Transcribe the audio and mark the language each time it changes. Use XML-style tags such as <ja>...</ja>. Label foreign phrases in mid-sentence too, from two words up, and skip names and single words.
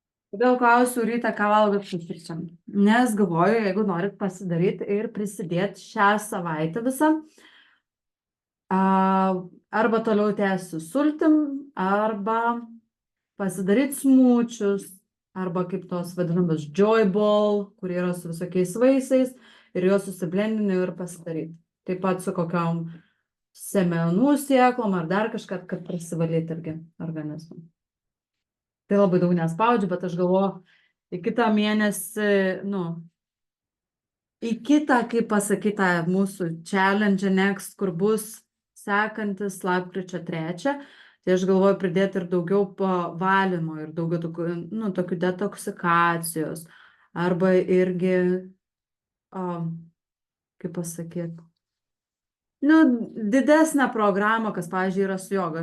<lt>Kodėl klausiu rytą, ką valgot pusryčiam? Nes galvoju, jeigu norit pasidaryti ir prisidėti šią savaitę visą, arba toliau tęsiu sultim, arba pasidaryti smučius, arba kaip tos vadinamas</lt> <en>joy ball,</en> <lt>kurie yra su visokiais vaisiais, ir juos susiblendiniu ir pasidaryti. Taip pat su kokiom semenų sėklom ar dar kažką, kad prasivalyti irgi organizmą. Tai labai daug nespaudžiu, bet aš galvoju, į kitą mėnesį, į kitą, kaip pasakyta, mūsų</lt> <en>challenge next,</en> <lt>kur bus sekantis lapkričio 3, tai aš galvoju pridėti ir daugiau valymo ir daugiau tokių detoksikacijos, arba irgi, kaip pasakyti, didesnę programą, kas, pavyzdžiui, yra su joga.</lt>